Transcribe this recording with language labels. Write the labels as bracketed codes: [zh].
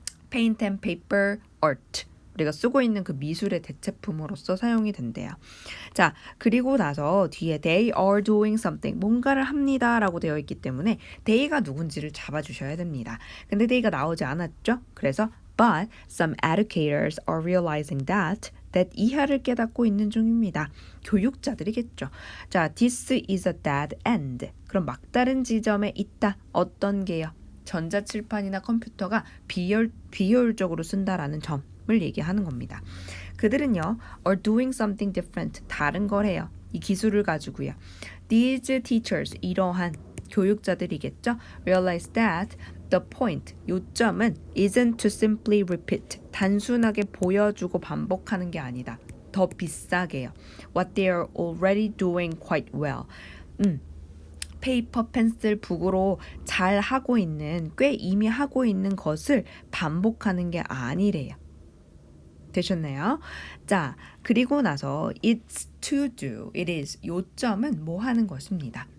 [en] paint and paper art. [ko] 우리가 쓰고 있는 그 미술의 대체품으로서 사용이 된대요. 자, 그리고 나서 뒤에 [en] they are doing something, [ko] 뭔가를 합니다 라고 되어 있기 때문에 they가 누군지를 잡아주셔야 됩니다. 근데 they가 나오지 않았죠? 그래서 [en] but some educators are realizing that [ko] 이하를 깨닫고 있는 중입니다. 교육자들이겠죠. 자, [en] this is a dead end. [ko] 그럼 막다른 지점에 있다. 어떤 게요? 전자칠판이나 컴퓨터가 비효율적으로 쓴다라는 점을 얘기하는 겁니다. 그들은요, [en] are doing something different. [ko] 다른 걸 해요. 이 기술을 가지고요. [en] These teachers, [ko] 이러한 교육자들이겠죠. [en] Realize that the point, [ko] 요점은 [en] isn't to simply repeat. [ko] 단순하게 보여주고 반복하는 게 아니다. 더 비싸게요. [en] What they are already doing quite well. [ko] 페이퍼, 펜슬, 북으로 잘 하고 있는, 꽤 이미 하고 있는 것을 반복하는 게 아니래요. 되셨나요? 자, 그리고 나서 [en] it's to do, it is [ko] 요점은 뭐 하는 것입니다.